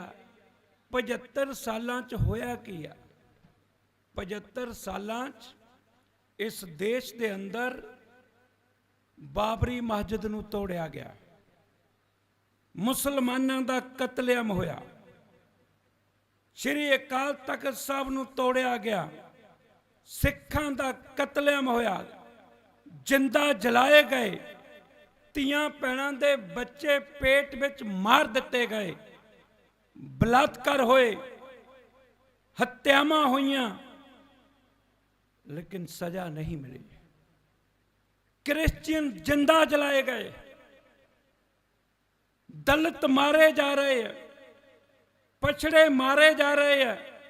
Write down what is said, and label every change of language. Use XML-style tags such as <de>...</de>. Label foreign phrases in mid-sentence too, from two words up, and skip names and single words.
<pa>75 ਸਾਲਾਂ 'ਚ ਹੋਇਆ ਕੀ ਆ? 75 ਸਾਲਾਂ 'ਚ ਇਸ ਦੇਸ਼ ਦੇ ਅੰਦਰ ਬਾਬਰੀ ਮਸਜਿਦ ਨੂੰ ਤੋੜਿਆ ਗਿਆ, ਮੁਸਲਮਾਨਾਂ ਦਾ ਕਤਲੇਆਮ ਹੋਇਆ, ਸ੍ਰੀ ਅਕਾਲ ਤਖ਼ਤ ਸਾਹਿਬ ਨੂੰ ਤੋੜਿਆ ਗਿਆ, ਸਿੱਖਾਂ ਦਾ ਕਤਲੇਆਮ ਹੋਇਆ, ਜ਼ਿੰਦਾ ਜਲਾਏ ਗਏ, ਧੀਆਂ ਭੈਣਾਂ ਦੇ ਬੱਚੇ पेट ਵਿੱਚ मार ਦਿੱਤੇ गए, ਬਲਾਤਕਾਰ ਹੋਏ, ਹੱਤਿਆਵਾਂ ਹੋਈਆਂ, ਲੇਕਿਨ ਸਜ਼ਾ ਨਹੀਂ ਮਿਲੀ।</pa> <hi>क्रिश्चियन जिंदा जलाए गए, दलित मारे जा रहे हैं, पछड़े मारे जा रहे हैं।</hi>